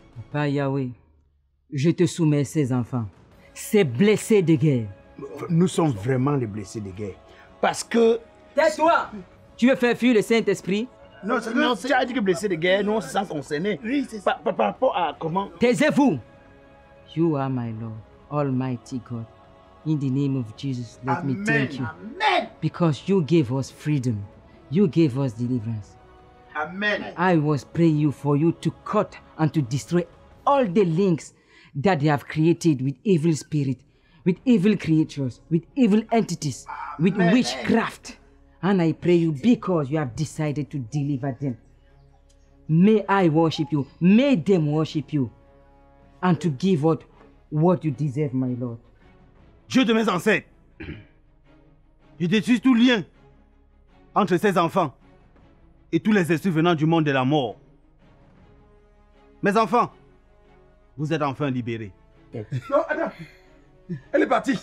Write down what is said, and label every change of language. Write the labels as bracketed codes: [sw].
[fr] Papa Yahweh, je te soumets ces enfants, ces blessés de guerre. Nous sommes vraiment les blessés de guerre. Parce que... Tais-toi! Tu veux faire fuir le Saint-Esprit? Non, tu as dit que blessés de guerre, nous on se sent concernés. Oui, c'est ça. Par rapport à comment... Taisez-vous! [en] You are my Lord, Almighty God. In the name of Jesus, let me thank you. Amen. Because you gave us freedom. You gave us deliverance. Amen. I was praying for you to cut and to destroy all the links that they have created with evil spirit, with evil creatures, with evil entities, with witchcraft. And I pray you because you have decided to deliver them. May I worship you. May them worship you. And to give out what you deserve, my Lord. [fr] Dieu de mes ancêtres, je détruis tout lien entre ces enfants et tous les esprits venant du monde de la mort. Mes enfants, vous êtes enfin libérés. Non, attends. Elle est partie.